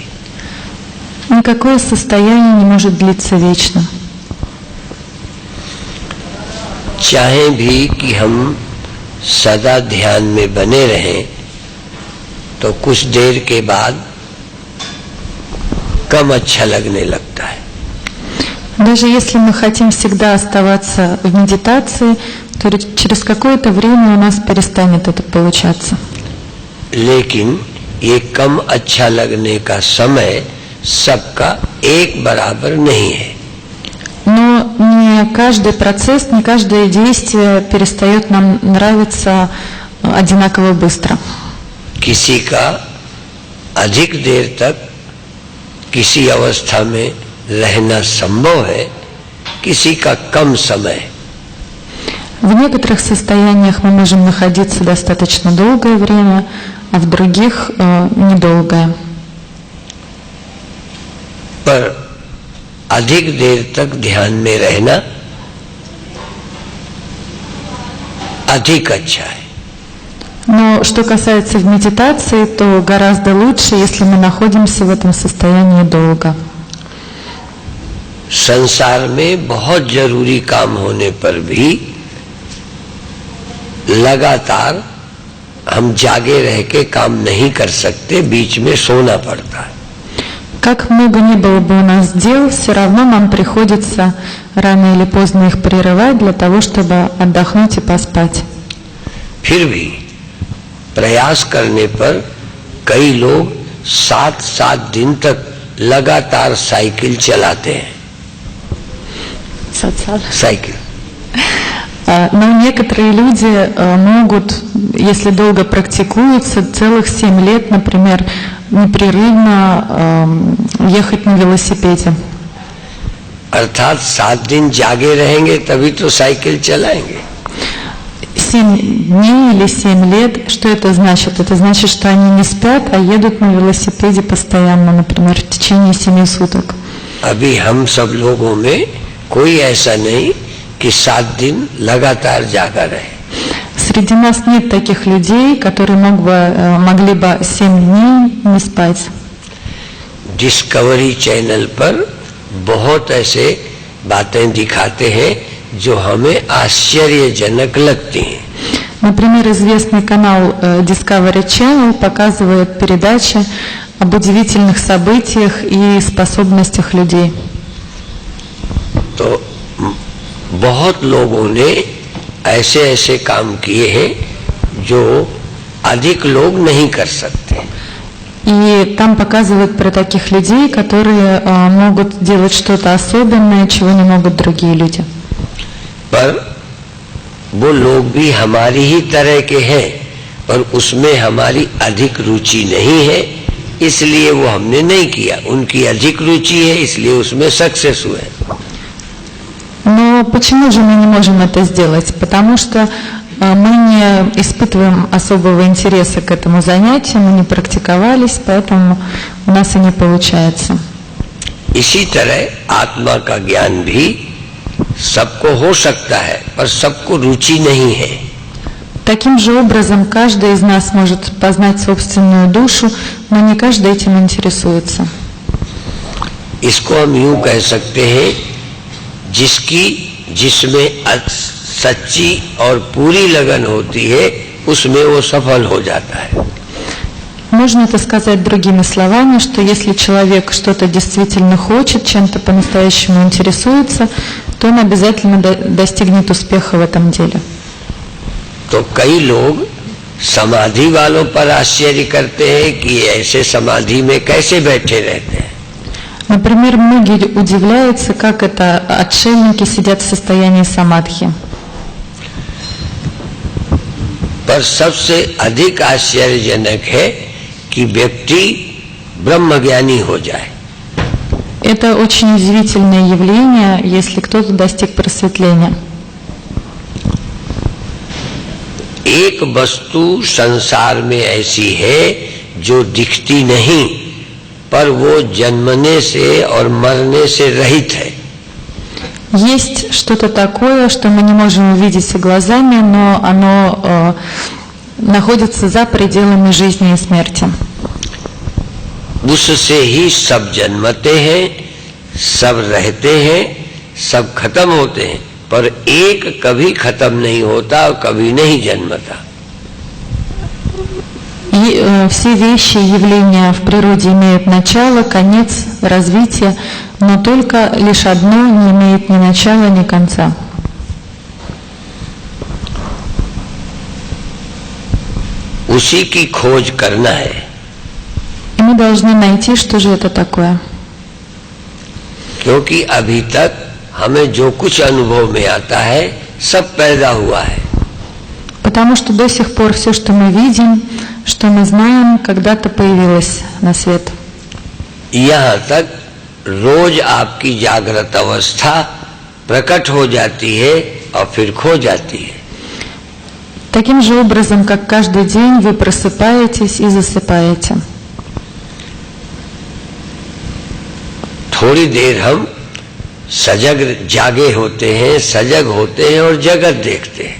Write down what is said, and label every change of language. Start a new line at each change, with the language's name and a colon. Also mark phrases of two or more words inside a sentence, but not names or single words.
Russian: Никакое состояние не может длиться вечно.
Hindi: चाहे भी कि हम सदा ध्यान में बने रहें तो कुछ देर के बाद कम अच्छा लगने लगता है।
Russian: Даже если мы хотим всегда оставаться в медитации, то через какое-то время у нас перестанет это получаться.
Hindi: लेकिन ये कम अच्छा लगने का समय सबका एक बराबर नहीं है।
Russian: Но не каждый процесс, не каждое действие перестает нам нравиться одинаково быстро.
Hindi: किसी का अधिक देर तक किसी अवस्था में रहना संभव है, किसी का कम समय।
Russian: В некоторых состояниях мы можем находиться достаточно долгое время, а в других недолгое.
Hindi: पर अधिक देर तक ध्यान में रहना अधिक अच्छा है।
Russian: Но что касается в медитации, то гораздо лучше, если мы находимся в этом состоянии долго.
Hindi: संसार में बहुत जरूरी काम होने पर भी लगातार हम जागे रह के काम नहीं कर सकते, बीच में सोना पड़ता है।
Russian: Как много ни было бы у нас дел, все равно нам приходится рано или поздно их прерывать для того, чтобы отдохнуть и поспать.
Hindi: फिर भी प्रयास करने पर कई लोग 7-7 दिन तक लगातार साइकिल चलाते हैं, साइकिल।
Russian: Но некоторые люди могут, если долго практикуются, целых 7 лет, например, непрерывно ехать на велосипеде.
Hindi: अर्थात 7 दिन जागे रहेंगे तभी तो साइकिल चलाएंगे।
Russian: 7 дней или 7 лет, что это значит? Это значит, что они не спят, а едут на велосипеде постоянно, например, в течение 7 суток.
Hindi: अभी हम सब लोगों में कोई ऐसा नहीं कि 7 दिन लगातार जागा रहे।
Russian: Среди нас нет таких людей, которые могли бы 7 дней не спать.
Hindi: डिस्कवरी चैनल पर बहुत ऐसे बातें दिखाते हैं जो हमें आश्चर्यजनक लगती हैं।
Russian: Например, известный канал Discovery Channel показывает передачи об удивительных событиях и способностях людей.
Hindi: तो बहुत लोगों ने ऐसे ऐसे काम किए हैं जो अधिक लोग नहीं कर सकते।
Russian: И там показывают про таких людей, которые могут делать что-то особенное, чего не могут другие люди.
Hindi: पर वो लोग भी हमारी ही तरह के हैं, पर उसमें हमारी अधिक रुचि नहीं है, इसलिए वो हमने नहीं किया। उनकी अधिक रुचि है, इसलिए उसमें सक्सेस हुए।
Russian: Но почему же мы не можем это сделать? Потому что мы не испытываем особого интереса к этому занятию, мы не практиковались, поэтому у нас и не получается.
Hindi: इसी तरह आत्मा का ज्ञान भी सबको हो सकता है, पर सबको रुचि नहीं है।
Russian: Таким же образом, каждый из нас может познать собственную душу, но не каждый этим интересуется.
Hindi: इसको हम यूं कह सकते हैं, जिसमें सच्ची और पूरी लगन होती है, उसमें वो सफल हो जाता है।
Russian: Можно это сказать другими словами, что если человек что-то действительно хочет, чем-то по-настоящему интересуется, то он обязательно достигнет успеха в этом деле.
Hindi: तो कई लोग समाधि वालों पर आश्चर्य करते हैं कि ऐसे समाधि में कैसे बैठे रहते हैं।
Russian: Например, многие удивляются, как это отшельники сидят в состоянии самадхи.
Hindi: पर सबसे अधिक आश्चर्यजनक है कि व्यक्ति ब्रह्मज्ञानी हो जाए।
Russian: Это очень удивительное явление, если кто-то достиг просветления.
Hindi: एक वस्तु संसार में ऐसी है जो दिखती नहीं, पर वो जन्मने से और मरने से रहित है।
Russian: Есть что-то такое, что мы не можем увидеть глазами, но оно находится за пределами жизни и смерти.
Hindi: उससे ही सब जन्मते हैं, सब रहते हैं, सब खत्म होते हैं, पर एक कभी खत्म नहीं होता और कभी नहीं जन्मता।
Russian: И все вещи, явления в природе имеют начало, конец, развитие, но только лишь одно не имеет ни начала, ни конца.
Hindi: उसी की खोज करना है।
Russian: И мы должны найти, что же это такое.
Hindi: क्योंकि अभी तक हमें जो कुछ अनुभव में आता है, सब पैदा हुआ है।
Russian: Потому что до сих пор все, что мы видим, что мы знаем, когда-то появилось на свет.
Hindi: यहाँ तक रोज आपकी जागृत अवस्था प्रकट हो जाती है और फिर खो जाती है।
Russian: Таким же образом, как каждый день вы просыпаетесь и засыпаете.
Hindi: थोड़ी देर हम सजग जागे होते हैं, सजग होते हैं और जगत देखते हैं।